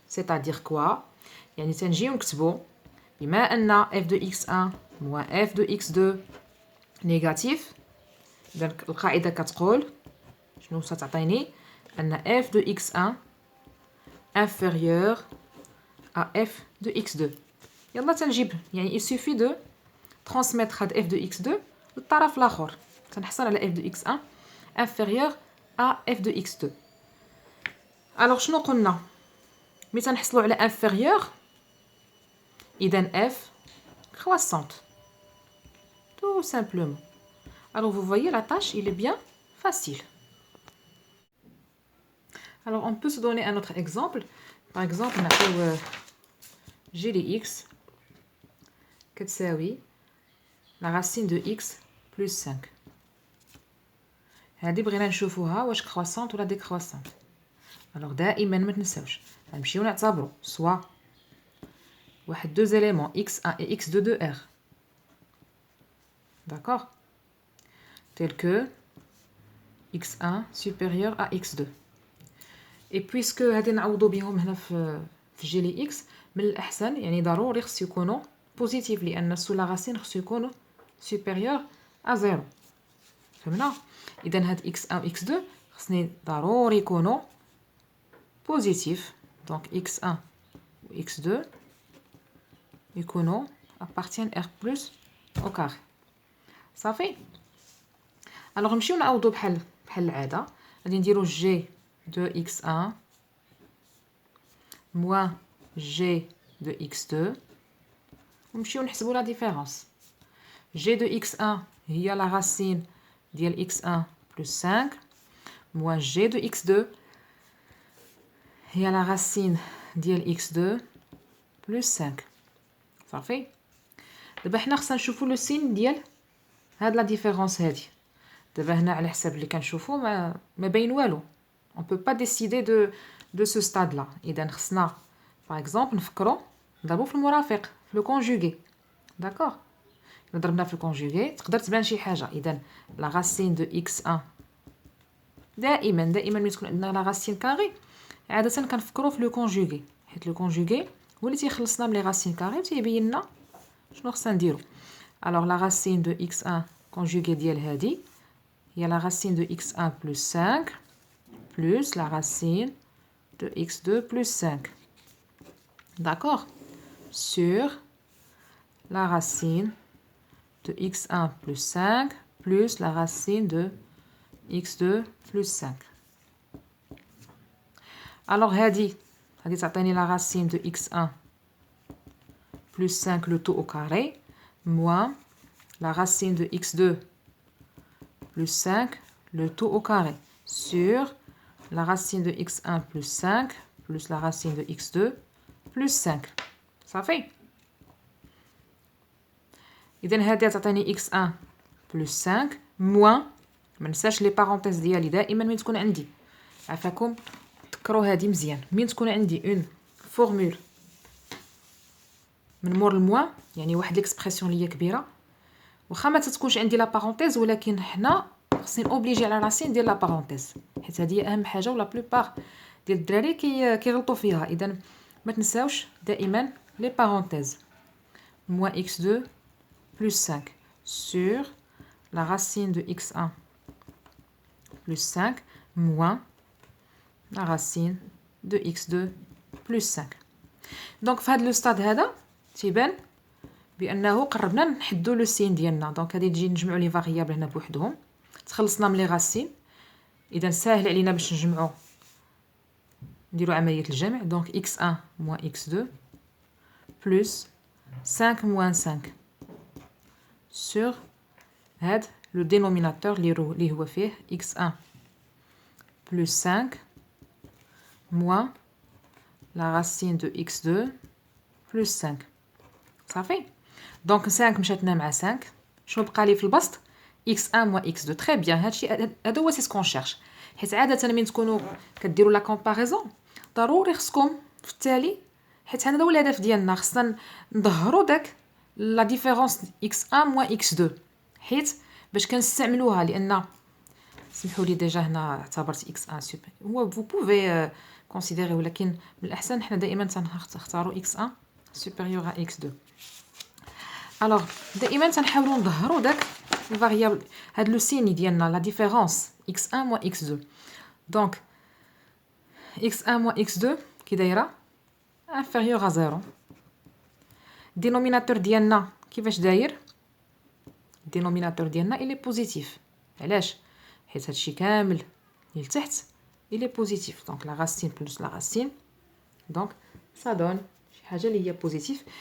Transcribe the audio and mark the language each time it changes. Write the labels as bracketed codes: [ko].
[ar] سيتادير كوا يعني تنجيو نكتبو بما ان اف دو اكس 1 و اف دو اكس 2 نيجاتيف، اذا القاعده كتقول شنو ستعطيني؟ ان اف دو اكس 1 [fr] inférieur à f de x2. [ar] يلا تنجيب يعني [fr] il suffit de transmettre [ar] هاد f de x2 للطرف الاخر. تنحصل على [fr] f de x1 inférieur à f de x2. alors [ar] شنو قلنا ملي تنحصلوا على inférieur اذا [fr] f croissante tout simplement. alors vous voyez la tâche il est bien facile. alors on peut se donner un autre exemple. par exemple [ar] نعطيو [fr] g de x [ar] كتساوي [fr] la racine de x plus 5. [ar] هذه بغينا نشوفوها واش كرواسونت ولا ديكرواسونت. الوغ دائما ما تنساوش غنمشيو نعتبروا سوا واحد دو زيليمون x1 et x2 de r, [fr] d'accord, tel que x1 supérieur à x2. et puisque [ar] هادي نعوضوا بهم هنا في جي لي x من الاحسن يعني ضروري خصو يكونوا بوزيتيف لان سو لا راسين خصو يكونوا [fr] supérieur à 0. [ar] فهمنا؟ اذا هاد x1 و x2 خصني ضروري يكونوا بوزيتيف. دونك x1 و x2 يكونوا [fr] appartiennent r plus au carré. [ar] صافي. الوغ نمشيو نعوضوا بحال العاده. غادي نديرو [fr] g de x1 moins g de x2 [ar] ونمشيو نحسبوا لا ديفيرونس. g de x1 هي لا راسين ديال x1 [fr] plus 5 moins g de x2 [ar] هي لا راسين ديال x2 plus 5. صافي. دابا حنا خصنا نشوفوا لو سين ديال هاد لا ديفيرونس هادي. دابا هنا على حساب اللي كنشوفوا ما باين والو. [fr] on peut pas décider de ce stade là. [ar] اذا خصنا [fr] par exemple [ar] نفكروا نضربوا في المرافق في لو كونجوغي. داكوغ. ضربنا في الكونجوغي تقدر تبان شي حاجه. اذا لا راسين دو x1 دائما ملي تكون عندنا لا راسين كاري عاده كنفكروا في لو كونجوغي حيت لو كونجوغي هو اللي تيخلصنا من لي راسين كاري وتيبين لنا شنو خصنا نديرو. الوغ لا راسين دو x1 كونجوغي ديال هادي هي [fr] لا راسين دو x1 plus 5 plus la racine de x2 plus 5, d'accord, sur la racine de x1 plus 5 plus la racine de x2 plus 5. alors [ar] هذه تعطيني [fr] la racine de x1 plus 5 le tout au carré moins la racine de x2 plus 5 le tout au carré sur la racine de x1 plus 5 plus la racine de x2 plus 5. [ar] صافي. اذا هذه تعطيني [fr] x1 plus 5 moins [ar] ما ننساش لي بارونتيز ديالي دائما من تكون عندي عفاكم تذكروا هذه مزيان. من تكون عندي اون فورمول من مور الموان يعني واحد ليكسبرسيون اللي هي كبيره واخا ما تتكونش عندي لا بارونتيز ولكن حنا خصني اوبليجي على راسين ديال لا بارونتيز حيت هذه اهم حاجه ولا بلوبار ديال الدراري كيغلطوا فيها. اذا ما تنساوش دائما لي بارونتيز [fr] moins x2 plus 5 sur la racine de x1 plus 5 moins la racine de x2 plus 5. [ar] دونك في هذا لو ستاد هذا تيبان بانه قربنا نحدوا لو سين ديالنا. دونك غادي نجي نجمعوا لي فاريابل هنا بوحدهم تخلصنا من لي راسين. اذا ساهل علينا باش نجمعوا نديروا عمليه الجمع. دونك [fr] x1 moins x2 plus 5 moins 5 sur [ar] هاد لو دينوميناتور اللي هو فيه x1 [fr] plus 5 moins la racine de x2 plus 5. [ar] صافي. دونك 5 مشاتنا مع 5 شنو بقى لي في البسط x1 moins x2 تري بيان. هادشي هذا هو سي سكون شيرش، حيت عاده ملي تكونوا كديروا لا كومباريزون ضروري خصكم في التالي، حيت هذا هو الهدف ديالنا، خصنا نظهروا داك لا ديفيرونس x1 moins x2 حيت باش كنستعملوها. لان سمحوا لي ديجا هنا اعتبرت x1 سوبر، هو [fr] vous pouvez considérer، [ar] ولكن من الاحسن حنا دائما تنختاروا x1 [fr] supérieur à x2. [ar] alors دائما تنحاولوا نظهروا داك الفاريابل، هاد لو سيني ديالنا لا ديفيرونس x1 moins x2. دونك x1 moins x2 كي دايره inférieur à 0. الدينوميناتور ديالنا كيفاش داير؟ الدينوميناتور ديالنا الي بوزيتيف. علاش؟ حيت هادشي كامل اللي لتحت الي بوزيتيف، دونك لا راسين بلس لا راسين، دونك [fr] ça donne [ar] شي حاجه اللي هي بوزيتيف.